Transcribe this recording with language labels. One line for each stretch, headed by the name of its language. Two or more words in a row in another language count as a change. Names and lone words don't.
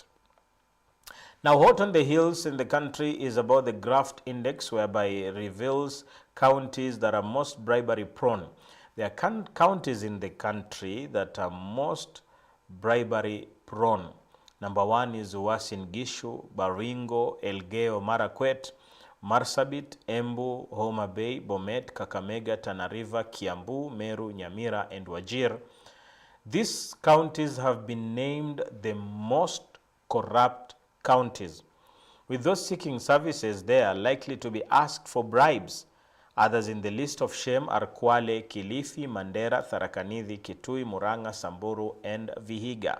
English: Now, hot on the heels in the country is about the graft index, whereby it reveals counties that are most bribery prone. There are counties in the country that are most bribery prone. Number 1 is Uasin Gishu, Baringo, Elgeyo Marakwet, Marsabit, Embu, Homa Bay, Bomet, Kakamega, Tana River, Kiambu, Meru, Nyamira, and Wajir. These counties have been named the most corrupt counties, with those seeking services there are likely to be asked for bribes. Others in the list of shame are Kwale, Kilifi, Mandera, Tharaka Nithi, Kitui, Murang'a, Samburu, and Vihiga.